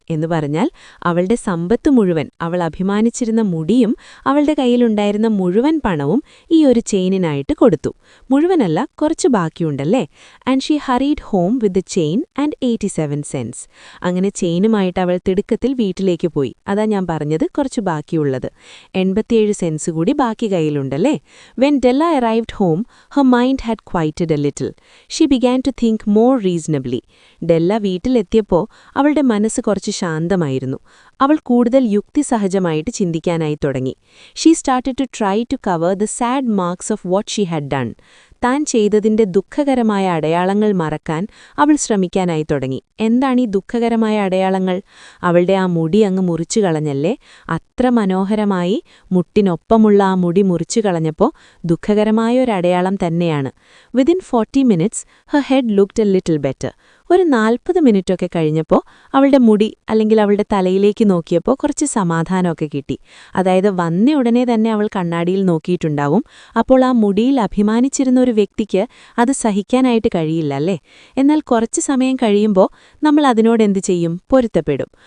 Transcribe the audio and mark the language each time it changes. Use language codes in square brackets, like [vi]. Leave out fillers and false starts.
[ml] എന്ന് പറഞ്ഞാൽ അവളുടെ സമ്പത്ത് മുഴുവൻ, അവൾ അഭിമാനിച്ചിരുന്ന മുടിയും അവളുടെ കയ്യിലുണ്ടായിരുന്ന മുഴുവൻ പണവും ഈ ഒരു ചെയിനിനായിട്ട് കൊടുത്തു. മുഴുവനല്ല, കുറച്ച് ബാക്കിയുണ്ടല്ലേ. [en] And she hurried home with the chain and 87 cents. [ml] അങ്ങനെ ചെയിനുമായിട്ട് അവൾ തിടുക്കത്തിൽ വീട്ടിലേക്ക് പോയി. അതാ ഞാൻ പറഞ്ഞത് കുറച്ച് ബാക്കിയുള്ളത്. 87 cents കൂടി ബാക്കി കയ്യിലുണ്ടല്ലേ. [en] When Della arrived home, her mind had quieted a little. She began to think more reasonably. [ml] ഡെല്ല വീട്ടിലെത്തിയപ്പോൾ അവളുടെ മനസ്സ് കുറച്ച് ശാന്തമായിരുന്നു. അവൾ കൂടുതൽ യുക്തിസഹജമായിട്ട് ചിന്തിക്കാനായി തുടങ്ങി. [en] She started to try to cover the sad marks of what she had done. [ml] താൻ ചെയ്തതിന്റെ ദുഃഖകരമായ അടയാളങ്ങൾ മറക്കാൻ അവൾ ശ്രമിക്കാനായി തുടങ്ങി. എന്താണ് ഈ ദുഃഖകരമായ അടയാളങ്ങൾ? അവളുടെ ആ മുടി അങ്ങ് മുറിച്ചു കളഞ്ഞല്ലേ, അത്ര മനോഹരമായി മുട്ടിനൊപ്പമുള്ള ആ മുടി മുറിച്ചു കളഞ്ഞപ്പോൾ ദുഃഖകരമായ ഒരു അടയാളം തന്നെയാണ്. [en] Within 40 minutes, her head looked a little better. [ml] ഒരു 40 മിനിറ്റൊക്കെ കഴിഞ്ഞപ്പോൾ അവളുടെ മുടി അല്ലെങ്കിൽ അവളുടെ തലയിലേക്ക് നോക്കിയപ്പോൾ കുറച്ച് സമാധാനമൊക്കെ കിട്ടി. അതായത് വന്ന ഉടനെ തന്നെ അവൾ കണ്ണാടിയിൽ നോക്കിയിട്ടുണ്ടാവും. അപ്പോൾ ആ മുടിയിൽ അഭിമാനിച്ചിരുന്ന ഒരു വ്യക്തിക്ക് അത് സഹിക്കാനായിട്ട് കഴിയില്ല അല്ലേ. എന്നാൽ കുറച്ച് സമയം കഴിയുമ്പോൾ നമ്മൾ അതിനോട് എന്ത് ചെയ്യും? പൊരുത്തപ്പെടും.